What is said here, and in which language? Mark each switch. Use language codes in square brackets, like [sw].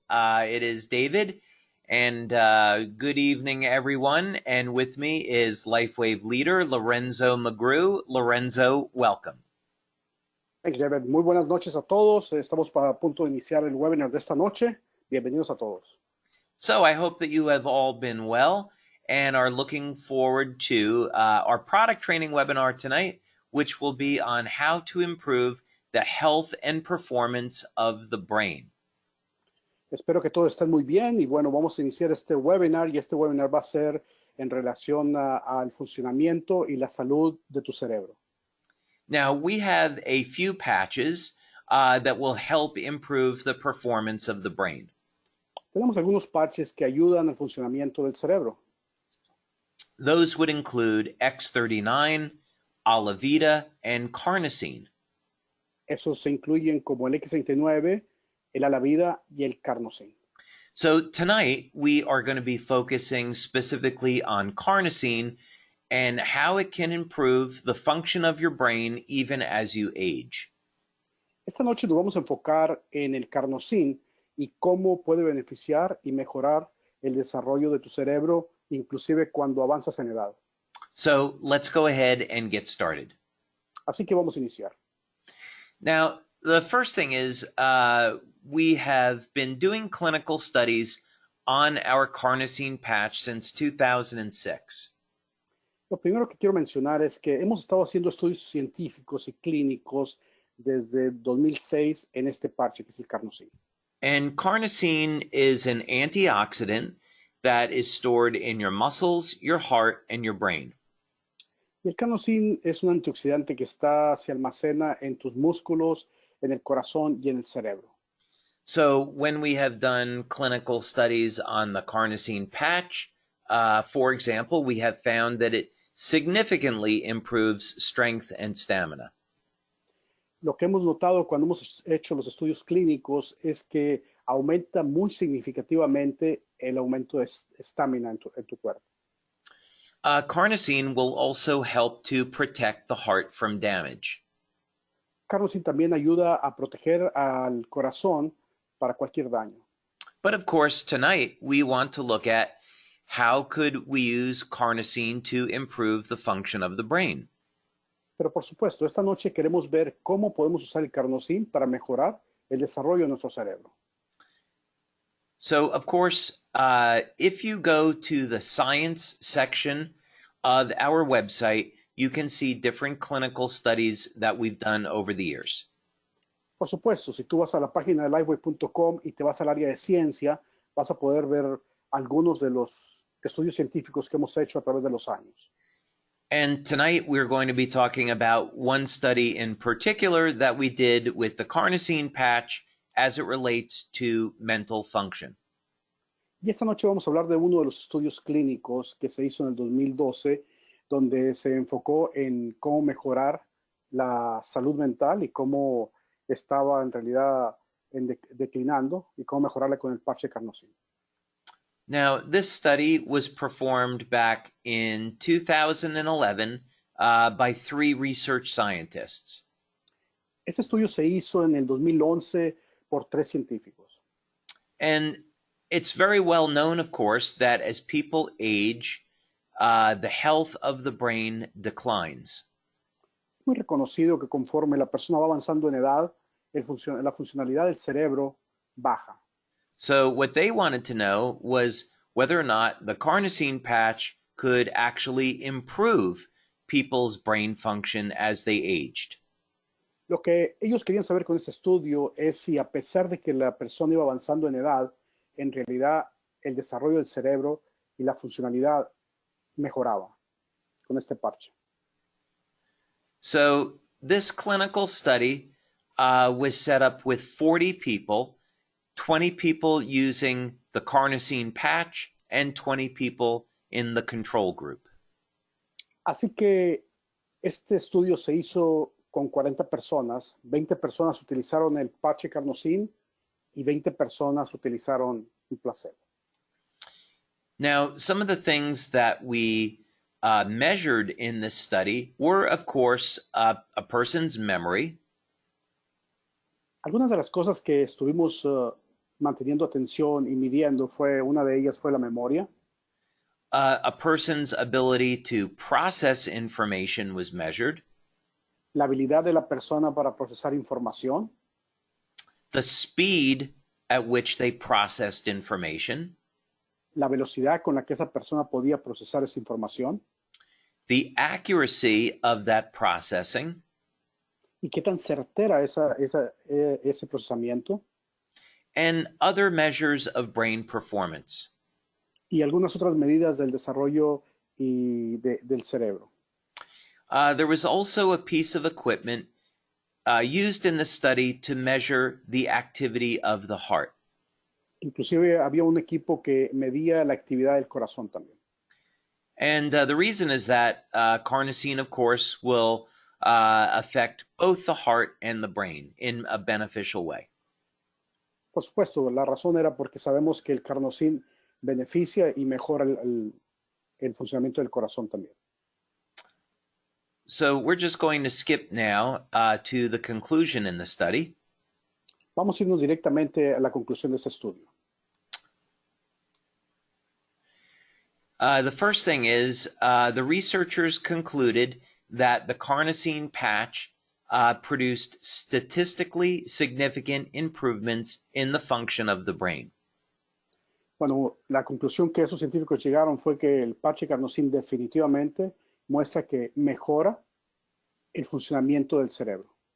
[en] It is David, and good evening, everyone. And with me is LifeWave leader Lorenzo McGrew. Lorenzo, welcome. Thank you, David. [es] Muy buenas noches a todos. Estamos a punto de iniciar el webinar de esta noche. Bienvenidos a todos. [en] So I hope that you have all been well and are looking forward to our product training webinar tonight, which will be on how to improve the health and performance of the brain. [es] Espero que todos estén muy bien y bueno, vamos a iniciar este webinar y este webinar va a ser en relación al funcionamiento y la salud de tu cerebro. [en] Now, we have a few patches that will help improve the performance of the brain. [es] Tenemos algunos parches que ayudan al funcionamiento del cerebro. [en] Those would include X39, Alavida, and carnosine. [es] Esos se incluyen como el X39, el Alavida y el carnosine. [en] So tonight, we are going to be focusing specifically on carnosine and how it can improve the function of your brain even as you age. [es] Esta noche nos vamos a enfocar en el carnosine y cómo puede beneficiar y mejorar el desarrollo de tu cerebro, inclusive cuando avanzas en edad. [en] So let's go ahead and get started. [es] Así que vamos a iniciar. [en] Now, the first thing is we have been doing clinical studies on our carnosine patch since 2006. [es] Lo primero que quiero mencionar es que hemos estado haciendo estudios científicos y clínicos desde 2006 en este parche que es el carnosine. [en] And carnosine is an antioxidant that is stored in your muscles, your heart, and your brain. [es] Y el carnosine es un antioxidante que se almacena en tus músculos, en el corazón y en el cerebro. [en] So when we have done clinical studies on the carnosine patch, for example, we have found that it significantly improves strength and stamina. [es] Lo que hemos notado cuando hemos hecho los estudios clínicos es que aumenta muy significativamente el aumento de estamina en tu cuerpo. [en] Carnosine will also help to protect the heart from damage. [es] Carnosine también ayuda a proteger al corazón para cualquier daño. [en] But of course, tonight we want to look at how could we use carnosine to improve the function of the brain. [es] Pero por supuesto, esta noche queremos ver cómo podemos usar el carnosine para mejorar el desarrollo de nuestro cerebro. [en] So, of course, if you go to the science section of our website, you can see different clinical studies that we've done over the years. [es] Por supuesto, si tú vas a la página de liveway.com y te vas al área de ciencia, vas a poder ver algunos de los estudios científicos que hemos hecho a través de los años. [en] And tonight we're going to be talking about one study in particular that we did with the carnosine patch as it relates to mental function. [es] Y esta noche vamos a hablar de uno de los estudios clínicos que se hizo en el 2012, donde se enfocó en cómo mejorar la salud mental y cómo estaba en realidad declinando y cómo mejorarla con el parche carnosine. [en] Now, this study was performed back in 2011 by 3 research scientists. [es] Este estudio se hizo en el 2011 por 3 científicos. [en] And it's very well known, of course, that as people age, the health of the brain declines. [es] Muy reconocido que conforme la persona va avanzando en edad, la funcionalidad del cerebro baja. [en] So what they wanted to know was whether or not the carnosine patch could actually improve people's brain function as they aged. [es] Lo que ellos querían saber con este estudio es si a pesar de que la persona iba avanzando en edad, en realidad el desarrollo del cerebro y la funcionalidad mejoraba con este parche. [en] So this clinical study was set up with 40 people, 20 people using the carnosine patch and 20 people in the control group. [es] Así que este estudio se hizo con 40 personas, 20 personas utilizaron el parche carnosine y 20 personas utilizaron un placebo. [en] Now, some of the things that we measured in this study were, of course, a person's memory. [es] Algunas de las cosas que estuvimos manteniendo atención y midiendo una de ellas fue la memoria. [en] A person's ability to process information was measured. [es] La habilidad de la persona para procesar información, [en] The speed at which they processed information. [es] la velocidad con la que esa persona podía procesar esa información [en] The accuracy of that processing. [es] y qué tan certera ese procesamiento [en] And other measures of brain performance. [es] y algunas otras medidas del desarrollo del cerebro. [en] There was also a piece of equipment used in the study to measure the activity of the heart. [es] Inclusive había un equipo que medía la actividad del corazón también. [en] And the reason is that carnosine, of course, will affect both the heart and the brain in a beneficial way. [es] Por supuesto, la razón era porque sabemos que el carnosín beneficia y mejora el funcionamiento del corazón también. [en] So we're just going to skip now to the conclusion in the study. [es] Vamos a irnos directamente a la conclusión de este estudio. [en] The first thing is the researchers concluded that the carnosine patch produced statistically significant improvements in the function of the brain. [es] Bueno, la conclusión que esos científicos llegaron fue que el parche carnosín definitivamente muestra que mejora el funcionamiento del cerebro.